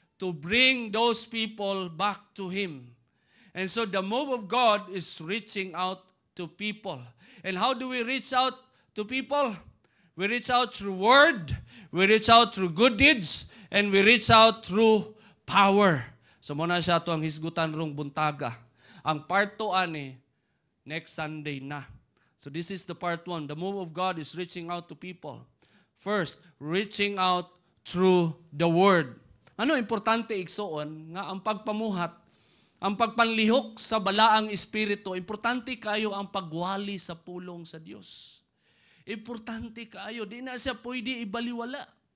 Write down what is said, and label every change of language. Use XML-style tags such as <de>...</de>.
<en>to bring those people back to Him. And so the move of God is reaching out to people. And how do we reach out to people? We reach out through word, we reach out through good deeds, and we reach out through power.</en> <ceb>So muna siya ito ang hisgutan rong buntaga. Ang part 2 ani,</ceb> <en>next Sunday na. So this is the part 1. The move of God is reaching out to people. First, reaching out through the word.</en> <ceb>Ano importante igsoon nga ang pagpamuhat, ang pagpanlihok sa balaang espiritu, importante kayo ang pagwali sa pulong sa Dios. Importante kayo, di na siya pwede ibaliwala.</ceb>